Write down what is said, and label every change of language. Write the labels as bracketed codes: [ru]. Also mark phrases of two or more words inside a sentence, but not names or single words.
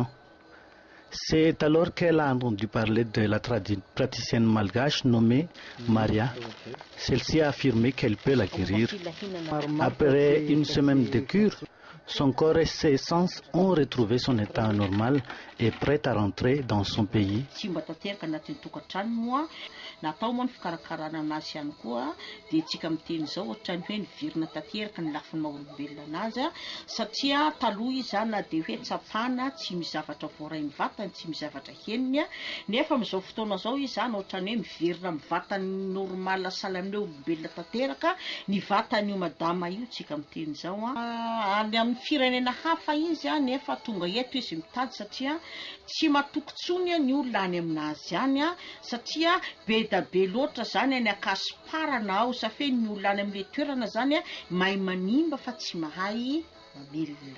[fr] C'est alors qu'elle a entendu parler de la tradi-praticienne malgache nommée Maria. Celle-ci a affirmé qu'elle peut la guérir. Après une semaine de cure, son corps et ses sens ont retrouvé son état normal et prêt à rentrer dans son pays. [mg] Natao moa ny fikarakarana anazy ihany koa dia tsika miteny zao ohatrany hoe nivirina tanteraka ny lafiny maha-olombelona anazy satria taloha izy na dia hoe tsapana tsy mizavatra voarainy vatany tsy mizavatra heniny nefa amin'izao fotoana zao izy ohatrany hoe miverina amin'ny vatany normal salamina olombelona tanteraka ny vatany io madama io tsika miteny zao any amin'ny firenena hafa izy nefa tonga eto izy mitady satria tsy matoky tsony ny olona any aminazy any satria be da be loatra zany any akasiparana ao safeny ny olona any amin'le toerana zany mahay manimba fa tsy mahay mamelona.